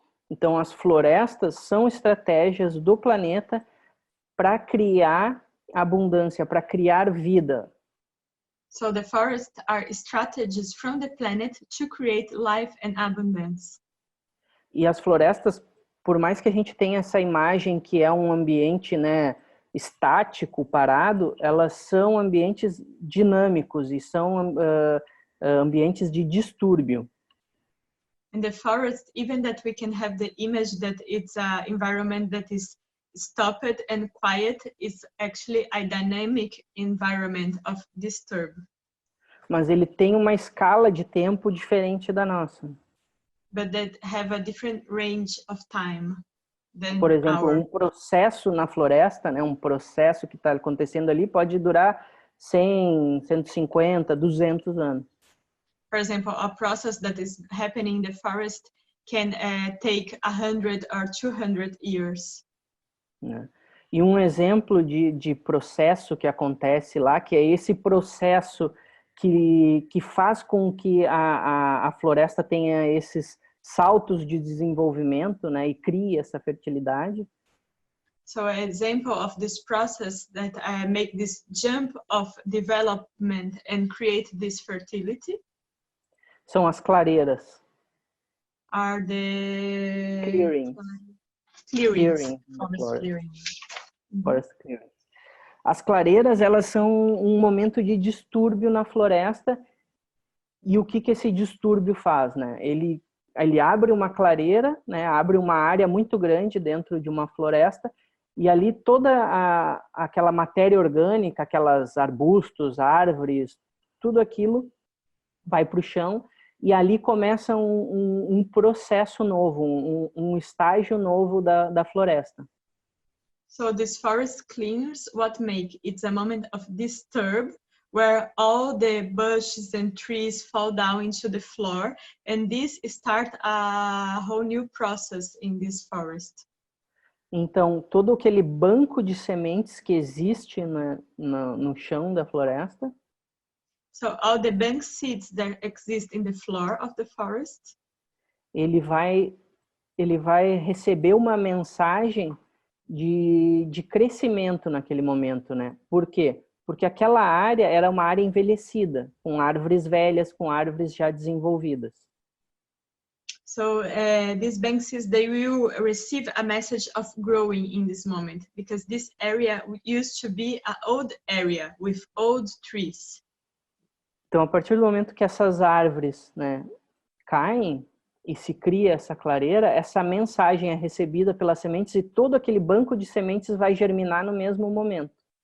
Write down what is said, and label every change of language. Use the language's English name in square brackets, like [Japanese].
[Portuguese] Então, as florestas são estratégias do planeta para criar abundância, para criar vida. [English] So the forests are strategies from the planet to create life and abundance. [Portuguese] E as florestas, por mais que a gente tenha essa imagem que é um ambiente, né, estático, parado, elas são ambientes dinâmicos e são ambientes de distúrbio. [English] In the forest, even that we can have the image that it's an environment that is stopped and quiet, is actually a dynamic environment of disturb. [Portuguese] Mas ele tem uma escala de tempo diferente da nossa. [English] But that have a different range of time than [Portuguese] Por exemplo, [English] our. [Portuguese] um processo na floresta, né, um processo que está acontecendo ali pode durar 100, 150, 200 anos. [English] For example, a process that is happening in the forest can take 100 or 200 years. Né? [Portuguese] E um exemplo de processo que acontece lá, que é esse processo que faz com que a floresta tenha esses saltos de desenvolvimento, né, e cria essa fertilidade. [English] So an example of this process that make this jump of development and create this fertility [Portuguese] São as clareiras. [English] are the Clearings. clearings. Forest clearing. Forest clearings. [Portuguese] As clareiras, elas são um momento de distúrbio na floresta. E o que esse distúrbio faz, né? Ele abre uma clareira, né? Abre uma área muito grande dentro de uma floresta, e ali toda aquela matéria orgânica, aquelas arbustos, árvores, tudo aquilo vai para o chão, e ali começa um processo novo, um estágio novo da floresta. [English] So this forest clears what make it's a moment of disturb where all the bushes and trees fall down into the floor, and this start a whole new process in this forest. [Portuguese] Então, todo aquele banco de sementes que existe no chão da floresta, [English] So all the bank seeds that exist in the floor of the forest, [Portuguese] ele vai receber uma mensagem de crescimento naquele momento, né? Por quê? Porque aquela área era uma área envelhecida, com árvores velhas, com árvores já desenvolvidas. [English] so these bank seeds, they will receive a message of growing in this moment, because this area used to be an old area with old trees. [Portuguese] Então, a partir do momento que essas árvores, né, caem e se cria essa clareira, essa mensagem é recebida pelas sementes e todo aquele banco de sementes vai germinar no mesmo momento.